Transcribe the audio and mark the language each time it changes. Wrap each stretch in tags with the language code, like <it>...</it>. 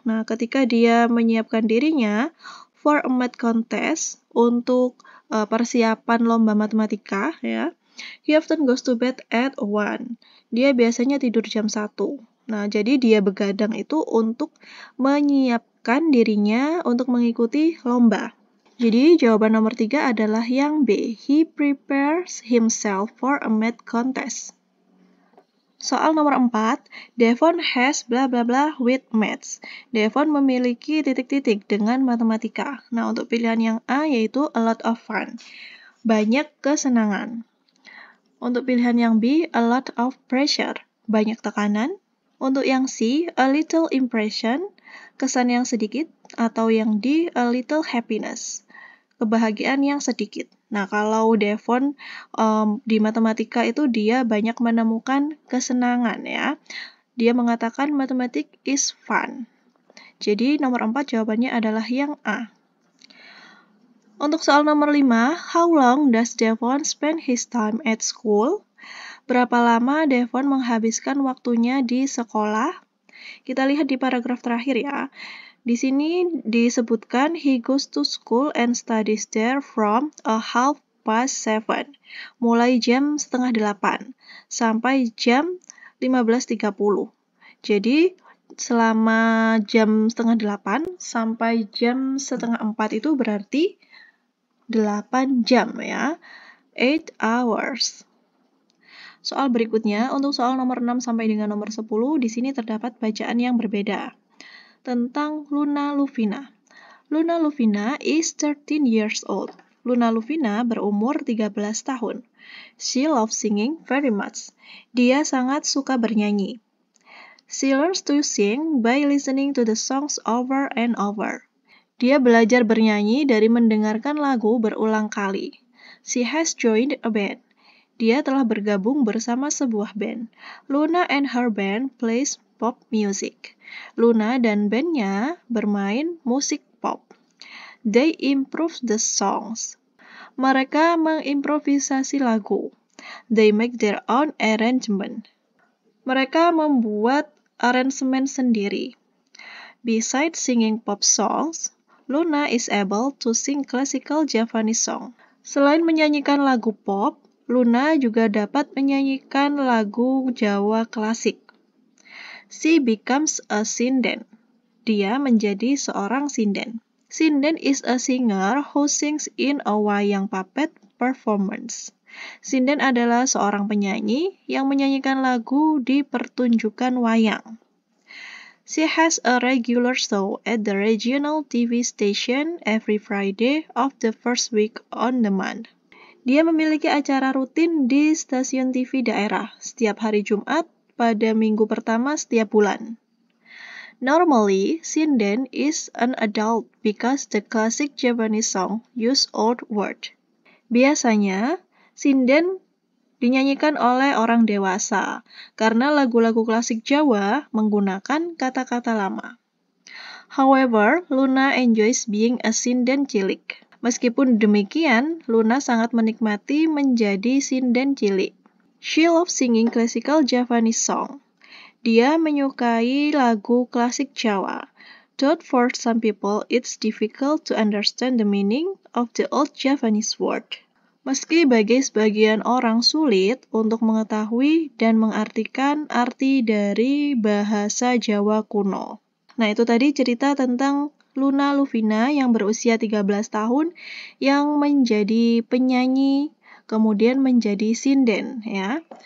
<id>Nah, ketika dia menyiapkan dirinya</id> <en>for a math contest,</en> <id>untuk persiapan lomba matematika, ya,</id> <en>he often goes to bed at 1.</en> <id>Dia biasanya tidur jam 1. Nah, jadi dia begadang itu untuk menyiapkan dirinya untuk mengikuti lomba. Jadi jawaban nomor 3 adalah yang B.</id> <en>He prepares himself for a math contest.</en> <id>Soal nomor 4,</id> <en>Devon has bla bla bla with maths.</en> <id>Devon memiliki titik-titik dengan matematika. Nah, untuk pilihan yang A yaitu</id> <en>a lot of fun.</en> <id>Banyak kesenangan. Untuk pilihan yang B,</id> <en>a lot of pressure.</en> <id>Banyak tekanan. Untuk yang C,</id> <en>a little impression.</en> <id>Kesan yang sedikit. Atau yang D,</id> <en>a little happiness.</en> <id>Kebahagiaan yang sedikit. Nah, kalau Devon di matematika itu dia banyak menemukan kesenangan ya. Dia mengatakan</id> <en>mathematics is fun.</en> <id>Jadi nomor 4 jawabannya adalah yang A. Untuk soal nomor 5,</id> <en>how long does Devon spend his time at school?</en> <id>Berapa lama Devon menghabiskan waktunya di sekolah? Kita lihat di paragraf terakhir ya. Di sini disebutkan</id> <en>he goes to school and studies there from 7:30,</en> <id>mulai jam 7:30 sampai jam 15:30. Jadi selama jam 7:30 sampai jam 3:30 itu berarti 8 jam ya,</id> <en>8 hours.</en> <id>Soal berikutnya, untuk soal nomor 6 sampai dengan nomor 10, di sini terdapat bacaan yang berbeda tentang Luna Luvina.</id> <en>Luna Luvina is 13 years old.</en> <id>Luna Luvina berumur 13 tahun.</id> <en>She loves singing very much.</en> <id>Dia sangat suka bernyanyi.</id> <en>She learns to sing by listening to the songs over and over.</en> <id>Dia belajar bernyanyi dari mendengarkan lagu berulang kali.</id> <en>She has joined a band.</en> <id>Dia telah bergabung bersama sebuah band.</id> <en>Luna and her band plays pop music.</en> <id>Luna dan bandnya bermain musik pop.</id> <en>They improve the songs.</en> <id>Mereka mengimprovisasi lagu.</id> <en>They make their own arrangement.</en> <id>Mereka membuat aransemen sendiri.</id> <en>Besides singing pop songs, Luna is able to sing classical Javanese song.</en> <id>Selain menyanyikan lagu pop, Luna juga dapat menyanyikan lagu Jawa klasik.</id> <en>She becomes a sinden.</en> <id>Dia menjadi seorang sinden.</id> <en>Sinden is a singer who sings in a wayang puppet performance.</en> <id>Sinden adalah seorang penyanyi yang menyanyikan lagu di pertunjukan wayang.</id> <en>She has a regular show at the regional TV station every Friday of the first week on the month.</en> <id>Dia memiliki acara rutin di stasiun TV daerah setiap hari Jumat pada minggu pertama setiap bulan.</id> <en>Normally, sinden is an adult because the classic Japanese song use old word.</en> <id>Biasanya, sinden dinyanyikan oleh orang dewasa karena lagu-lagu klasik Jawa menggunakan kata-kata lama.</id> <en>However, Luna enjoys being a sinden cilik.</en> <id>Meskipun demikian, Luna sangat menikmati menjadi sinden cilik.</id> <en>She loves singing classical Javanese song.</en> <id>Dia menyukai lagu klasik Jawa.</id> <en>Though for some people it's difficult to understand the meaning of the old Javanese word.</en> <id>Meski bagi sebagian orang sulit untuk mengetahui dan mengartikan arti dari bahasa Jawa kuno. Nah, itu tadi cerita tentang Luna Luvina yang berusia 13 tahun yang menjadi penyanyi, kemudian menjadi sinden ya.</id>